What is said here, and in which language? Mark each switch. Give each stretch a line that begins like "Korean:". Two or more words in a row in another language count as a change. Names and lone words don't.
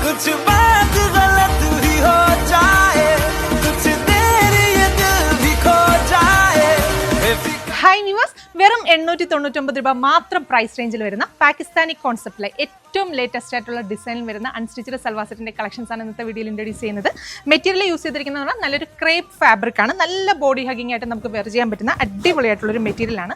Hindi: कुछ बात गलत ही हो जाए कुछ देर ये दिल भी खो जाए
English: Hi viewers,
Malayalam: വെറും 899 രൂപ മാത്രം
English: price range
Malayalam: വരുന്ന പാകിസ്ഥാനി കോൺസെപ്റ്റിലെ ഏറ്റവും ലേറ്റസ്റ്റ് ആയിട്ടുള്ള ഡിസൈനിൽ വരുന്ന അൺസ്റ്റിച്ചഡ് സൽവാർ സെറ്റിന്റെ കളക്ഷൻസ് ആണ് ഇന്നത്തെ വീഡിയോയിൽ ഇൻട്രൊഡ്യൂസ് ചെയ്യുന്നത്.
English: material use
Malayalam: ചെയ്തിരിക്കുന്നത് നല്ലൊരു
English: crepe fabric
Malayalam: ആണ്. നല്ല
English: body hugging
Malayalam: ആയിട്ട് നമുക്ക് വെയർ ചെയ്യാൻ പറ്റുന്ന അടിപൊളിയായിട്ടുള്ളൊരു മെറ്റീരിയൽ ആണ്.